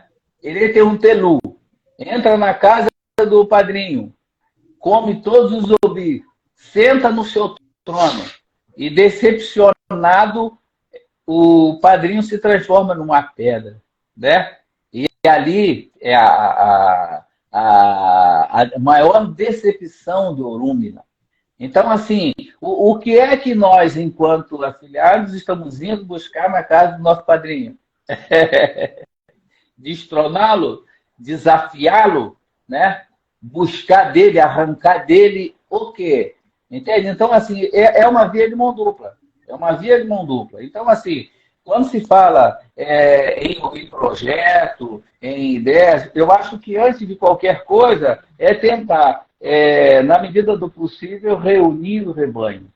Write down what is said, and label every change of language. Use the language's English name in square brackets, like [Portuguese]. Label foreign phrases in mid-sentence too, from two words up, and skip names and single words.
[Portuguese] Ele tem um telu, entra na casa do padrinho, come todos os obi, senta no seu trono e, decepcionado, o padrinho se transforma numa pedra, né? E ali é a maior decepção do Orúmila. Então, assim, o que é que nós, enquanto afiliados, estamos indo buscar na casa do nosso padrinho? Destroná-lo, desafiá-lo, né? Buscar dele, arrancar dele o quê? Entende? Então, assim, é uma via de mão dupla. É uma via de mão dupla. Então, assim, quando se fala em projeto, em ideias, eu acho que antes de qualquer coisa é tentar, na medida do possível, reunir o rebanho.